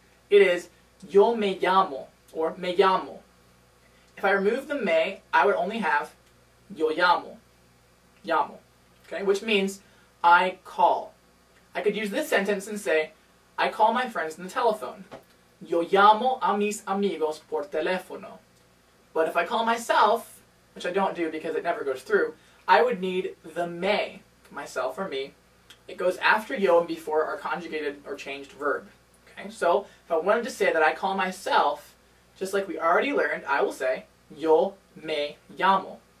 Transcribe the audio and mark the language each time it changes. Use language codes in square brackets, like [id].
[en] It is yo me llamo, or me llamo. If I remove the me, I would only have yo llamo, llamo, okay? Which means I call. I could use this sentence and say, I call my friends on the telephone. [es] Yo llamo a mis amigos por teléfono. [en] But if I call myself, which I don't do because it never goes through, I would need the me, myself or me. It goes after yo and before our conjugated or changed verb. Okay, so if I wanted to say that I call myself, just like we already learned, I will say yo me llamo.